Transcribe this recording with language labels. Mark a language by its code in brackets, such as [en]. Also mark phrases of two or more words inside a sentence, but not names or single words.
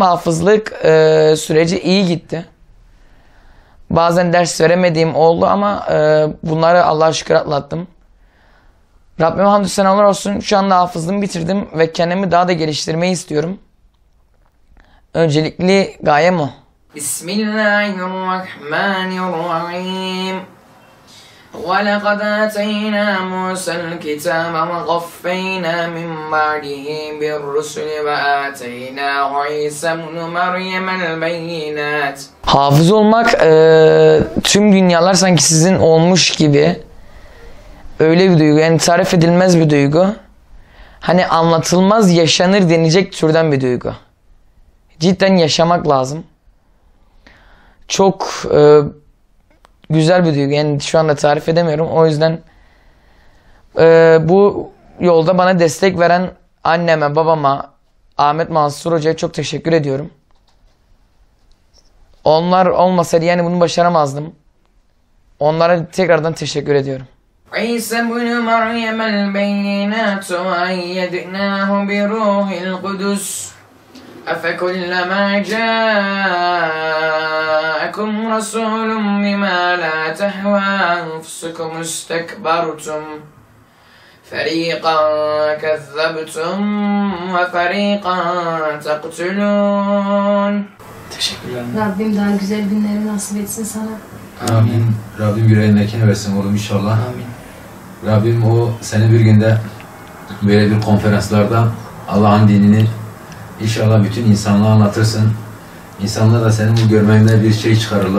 [tr] Hafızlık süreci iyi gitti. Bazen ders veremediğim oldu ama bunları Allah'a şükür atlattım. Rabbime hamdü senalar olsun. Şu anda hafızlığımı bitirdim ve kendimi daha da geliştirmeyi istiyorum. Öncelikli gayem o. Bismillahirrahmanirrahim. [ar] وَلَقَدْ آتَيْنَا مُوسَى الْكِتَابَ وَقَفَّيْنَا مِنْ بَعْدِهِ بِالرُّسُلِ وَآتَيْنَا عِيسَى ابْنَ مَرْيَمَ الْبَيِّنَاتِ. [tr] Hafız olmak tüm dünyalar sanki sizin olmuş gibi öyle bir duygu. Yani tarif edilmez bir duygu. Hani anlatılmaz yaşanır denecek türden bir duygu. Cidden yaşamak lazım. Çok güzel bir duygu. Yani şu anda tarif edemiyorum. O yüzden bu yolda bana destek veren anneme, babama, Ahmet Mansur Hoca'ya çok teşekkür ediyorum. Onlar olmasaydı yani bunu başaramazdım. Onlara tekrardan teşekkür ediyorum. [ar] عيسى بن مريم البينات وأيدناه بروح القدس أفكلما جاءكم رسول بما لا تهوى أنفسكم استكبرتم فريقا كذبتم وفريقا تقتلون. [tr] Teşekkürler. Rabbim daha güzel günleri nasip etsin sana. Amin. Rabbim yüreğindekini versin oğlum inşallah. Amin. Rabbim o seni bir günde böyle bir konferanslarda Allah'ın dinini inşallah bütün insanlığa anlatırsın. İnsanlar da senin bu görmenden bir şey çıkarırlar.